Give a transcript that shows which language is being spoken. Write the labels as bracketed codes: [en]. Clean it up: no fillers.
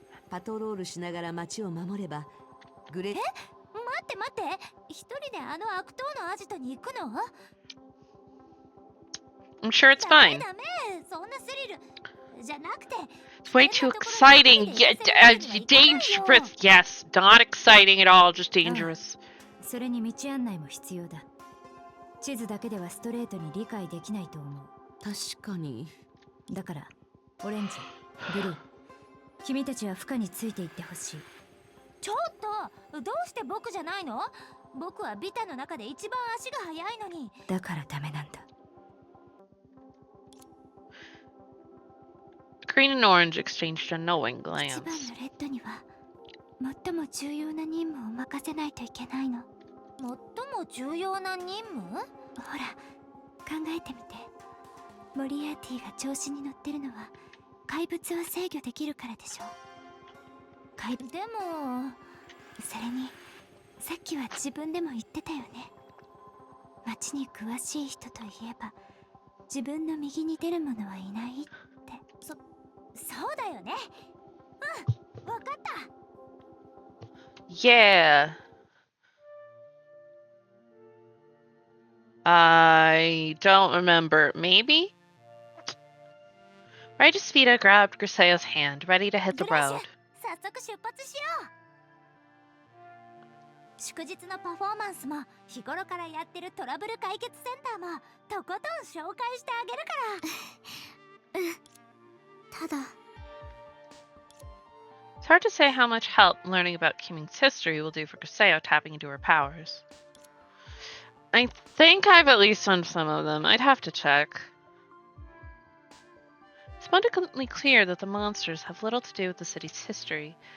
[ja] パトロールしながら街を守ればグレーシュ。待って一人であの悪党のアジトに行くの？ [en] I'm sure it's [ja] ダメ [en] fine. [ja] ダメ、そんなスリルじゃなくて。 [en] It's way too exciting. Yeah, dangerous. Yes, not exciting at all, just dangerous. [ja] それに道案内も必要だ。地図だけではストレートに理解できないと思う。確かに。だからオレンジ、ブルー、君たちは負荷についていってほしい。ちょっとどうして僕じゃないの？僕はビタの中で一番足が速いのに。だからダメなんだ。 [en] Green and orange exchanged a knowing [ja] 一番 [en] glance. [ja] のレッドには最も重要な任務を任せないといけないの。最も重要な任務？ほら、考えてみて。モリアーティが調子に乗ってるのは怪物を制御できるからでしょ。でもそれにさっきは自分でも言ってたよね。街に詳しい人といえば自分の右に出る者はいないって。そうだよね。うん、わかった。 [en] Yeah. I don't remember. Maybe? Speeda grabbed Griseo's hand, ready to hit the [ja] グラシュ、 [en] road. [ja] 早速出発しよう。祝日のパフォーマンスも日頃からやってるトラブル解決センターもとことん紹介してあげるから。うん。ただ [en] It's hard to say how much help learning about Kiming's history will do for Griseo tapping into her powers. I think I've at least done some of them. I'd have to check. It's abundantly clear that the monsters have little to do with the city's history.